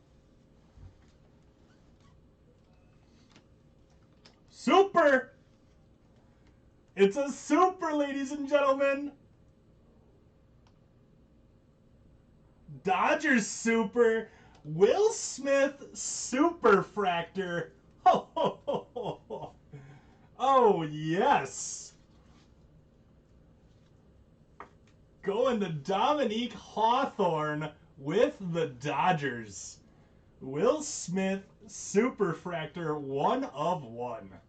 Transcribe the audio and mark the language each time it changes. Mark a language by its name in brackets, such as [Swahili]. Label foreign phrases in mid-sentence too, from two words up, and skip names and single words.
[English] Super! It's a super, ladies and gentlemen. Dodgers super. Will Smith Superfractor. Ho, ho, ho, ho, ho. Oh, yes. Going to Dominique Hawthorne with the Dodgers. Will Smith Superfractor 1 of 1.